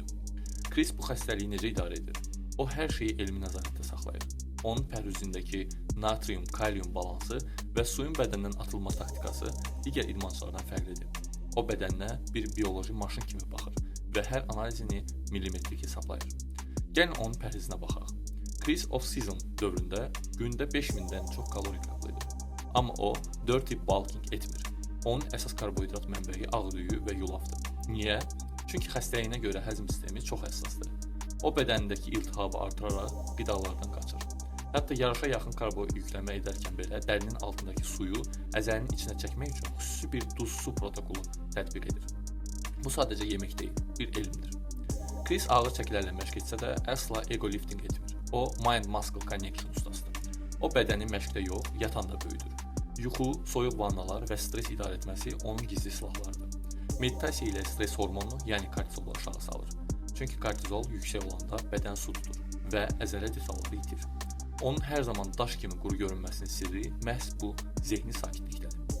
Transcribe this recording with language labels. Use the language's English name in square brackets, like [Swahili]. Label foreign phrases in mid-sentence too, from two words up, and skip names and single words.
[Azerbaijani] Chris bu xəstəliyi necə idarə edir? O hər şeyi elmi nəzarətdə saxlayır. Onun pərhüzündəki natrium-kalium balansı və suyun bədəndən atılma taktikası digər idmançılardan fərqlidir. O bədəninə bir bioloji maşın kimi baxır və hər analizini millimetrik hesablayır. Gəlin onun pərhizinə baxaq. Chris off-season dövründə gündə 5000-dən çox kalori qəbul edir. Amma o 4 [English] tip bulking [Azerbaijani] etmir. Onun əsas karbohidrat mənbəyi ağdüyü və yulafdır. Niyə? Çünki xəstəliyinə görə həzm sistemi çox həssasdır. O bədənindəki iltihabı artıraraq qidalardan qaçır. Hətta yarışa yaxın karbo yükləmə edərkən belə dərinin altındakı suyu əzəlinin içinə çəkmək üçün xüsusi bir duz-su protokolu tətbiq edir. Bu sadəcə yemək deyil, bir elmdir. Chris ağır çəkilərlə məşq etsə də əsla [English] ego lifting [Azerbaijani] etmir. O [English] mind-muscle connection [Azerbaijani] ustasıdır. O bədəni məşqdə yox, yatanda böyüdür. Yuxu, soyuq vannalar və stres idarə etməsi onun gizli silahlarıdır. Meditasiya ilə stres hormonu, yəni kortizolu aşağı salır. Çünki kortizol yüksək olanda bədən su tutur və əzələ detalları itir. Onun hər zaman daş kimi quru görünməsinin sirri məhz bu zehni sakitlikdədir.